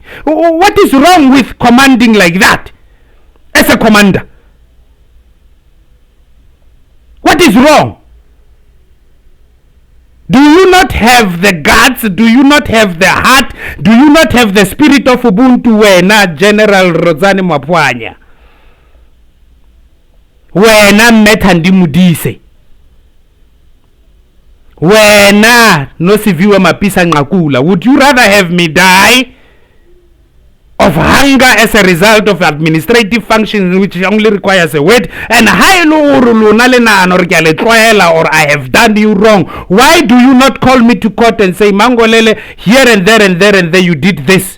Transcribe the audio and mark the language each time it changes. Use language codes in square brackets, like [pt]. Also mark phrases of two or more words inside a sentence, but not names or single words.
[en] What is wrong with commanding like that as a commander? What is wrong? Do you not have the guts? Do you not have the heart? Do you not have the spirit of Ubuntu wena, General Rozani Mwapwanya? wena Methandi Mudise, wena Nosiviwe Mapisa Nqakula, would you rather have me die of hunger as a result of administrative functions which only requires a word, and or I have done you wrong? Why do you not call me to court and say, Mangolele, here and there and there and there you did this?